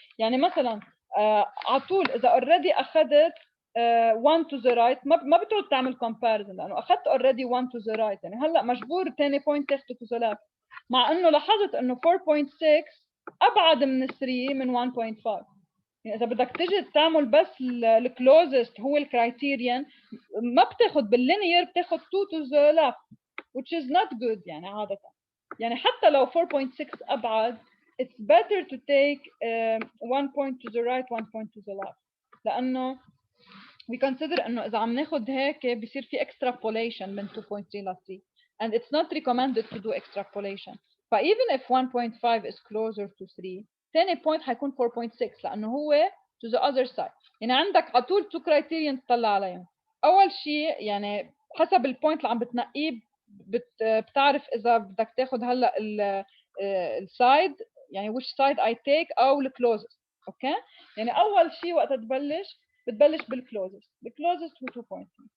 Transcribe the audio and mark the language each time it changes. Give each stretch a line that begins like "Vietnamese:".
Arabic: يعني مثلا على طول اذا اوريدي اخذت 1 to the right ما بتقعد تعمل comparison لانه اخذت
English: already 1 to the right،
Arabic: يعني هلا مجبور ثاني بوينت تاخده to the left، مع انه لاحظت انه 4.6 ابعد من 3 من 1.5. يعني اذا بدك تجي تعمل بس الكلوزست هو الكرايتيريان، ما بتاخد باللينير، بتاخد 2 to the left
English: which is not good
Arabic: يعني عاده. يعني حتى لو 4.6 ابعد
English: it's better to take 1 point to the right 1 point to the left،
Arabic: لانه
English: we consider
Arabic: انه اذا عم ناخد هيك بصير في extrapolation من 2.3 ل 3
English: and it's not recommended to do extrapolation. ف even if 1.5 is closer to 3
Arabic: ثاني point حيكون 4.6 لانه هو
English: to the other side.
Arabic: يعني عندك على طول two criterion تطلع عليهم. اول شيء يعني حسب البوينت اللي عم بتنقيه بتعرف اذا بدك تاخد هلا السايد يعني
English: which side I take
Arabic: او الكلوزست. اوكي يعني اول شيء وقت تبلش بتبلش بالكلوزست هو 2 بوينت.